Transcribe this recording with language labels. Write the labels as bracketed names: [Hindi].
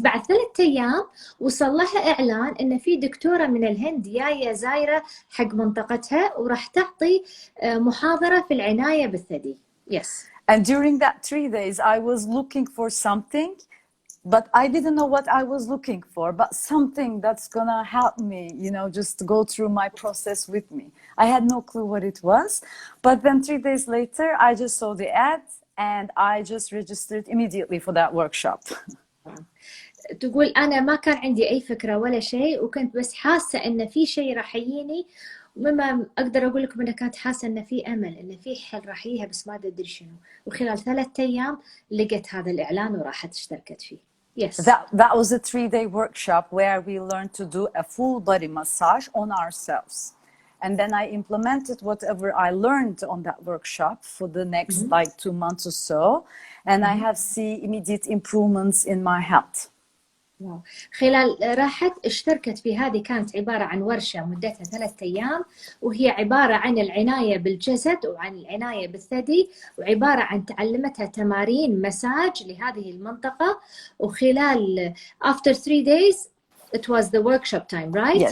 [Arabic] بعد 3 أيام وصل لها إعلان إن في دكتورة من الهند جاية زايرة حق منطقتها وراح تعطي محاضرة في العناية بالثدي. [English] Yes. And during that 3 days, I was looking for something, but I didn't know what I was looking for, but something that's gonna help me, just go through my process with me. I had no clue what it was, but then 3 days later, I just saw the ad and I just registered immediately for that workshop. [Arabic] تقول أنا ما كان عندي أي فكرة ولا شيء، وكنت بس حاسة إن في شيء راح يجيني، ومما أقدر أقول لكم إن كانت حاسة إن في أمل، إن في حل راح يجيها بس ما أدري شنو، وخلال 3 أيام لقيت هذا الإعلان وراحت اشتركت فيه. [English] Yes. That was a 3-day workshop where we learned to do a full body massage on ourselves. And then I implemented whatever I learned on that workshop for the next 2 months or so. And I have seen immediate improvements in my health. [Arabic] واو. خلال راحت اشتركت في هذه، كانت عبارة عن ورشة مدتها 3 أيام، وهي عبارة عن العناية بالجسد وعن العناية بالثدي، وعبارة عن تعلمتها تمارين مساج لهذه المنطقة. وخلال [English] after 3 days it was the workshop time, right?